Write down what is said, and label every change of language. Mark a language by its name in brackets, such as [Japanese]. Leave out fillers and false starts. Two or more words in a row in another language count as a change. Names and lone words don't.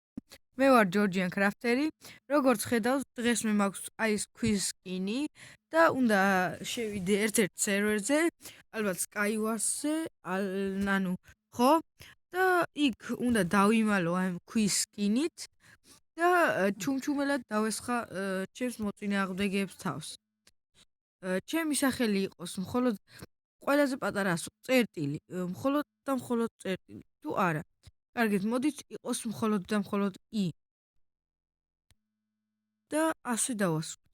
[Georgian] მე ვარ ჯორჯიან კრაფტერი. როგორც ხედავს, დღეს მე მაქვს აი ეს [English] quiz skin- [Georgian] ი და უნდა შევიდე ერთ-ერთ სერვერზე, ალბათ Skywars-ზე, ანუ ხო? და იქ უნდა დავიმალო ამ [English] quiz skin- [Georgian] ით და ჩუმჩუმელად დავესხა ჩემს მოწინააღმდეგეებს თავს. ჩემი სახელი იყოს მხოლოდ ყველაზე პატარა წერტილი, მხოლოდ და მხოლოდ წერტილი. თუ არა, კარგით, მოდით იყოს მხოლოდ და მხოლოდ i და ასე დავასრულოთ.